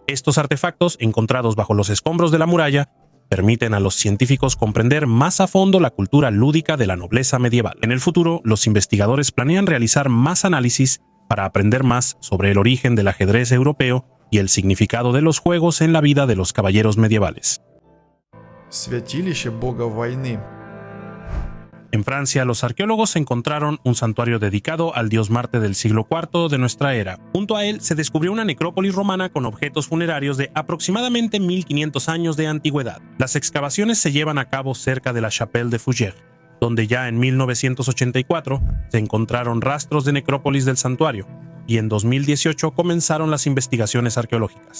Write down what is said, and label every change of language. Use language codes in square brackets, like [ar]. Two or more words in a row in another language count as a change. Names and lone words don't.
[es] Estos artefactos, encontrados bajo los escombros de la muralla, permiten a los científicos comprender más a fondo la cultura lúdica de la nobleza medieval. En el futuro, los investigadores planean realizar más análisis para aprender más sobre el origen del ajedrez europeo y el significado de los juegos en la vida de los caballeros medievales. [ru] Святилище бога войны. [es] En Francia, los arqueólogos encontraron un santuario dedicado al dios Marte del siglo IV de nuestra era. Junto a él se descubrió una necrópolis romana con objetos funerarios de aproximadamente 1500 años de antigüedad. Las excavaciones se llevan a cabo cerca de la Chapelle de Fougères, donde ya en 1984 se encontraron rastros de necrópolis del santuario, y en 2018 comenzaron las investigaciones arqueológicas.